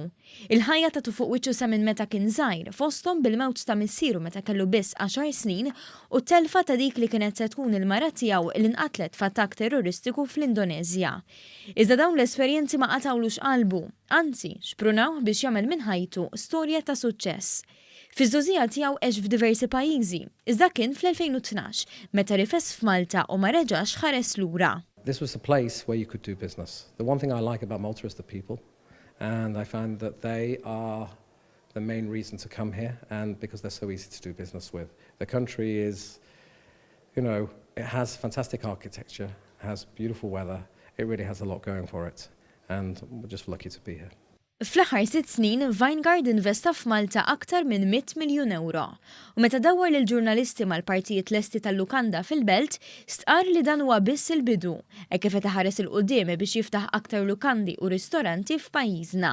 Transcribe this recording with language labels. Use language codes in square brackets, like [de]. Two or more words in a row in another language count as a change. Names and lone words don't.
[mt] Il-ħajja ta' fuq wiċċu sa minn meta kien żgħir fosthom bil-mewt ta' missieru meta kellu biss 10 snin u t-telfa ta' dik li kienet se tkun il-mara tiegħu li nqatlet f'attakk terroristiku fl-Indonezja. Iżda dawn l-esperjenzi ma qatawlux qalbu, anzi xprunaw biex jagħmel minn ħajtu storja ta' suċċess. Fiż-żożija tiegħu għex f'diversi pajjiżi, iżda kien fl-2012 meta rifes f'Malta u ma reġax ħares lura. [en] This was a place where you could do business. The one thing I like about Malta is the people, and I find that they are the main reason to come here, and because they're so easy to do business with. The country is, it has fantastic architecture, has beautiful weather, it really has a lot going for it, and we're just lucky to be here. [mt] Fl-aħħar 6 snin, Weingard investa f'Malta aktar minn 100 miljun euro. U meta dawwar lill-ġurnalisti mal-partijiet lesti tal-Lukanda Fil-Belt, stqar li dan huwa biss il-bidu, hekk kif qed iħares il-qudiem biex jiftaħ aktar lukandi u ristoranti f'pajjiżna.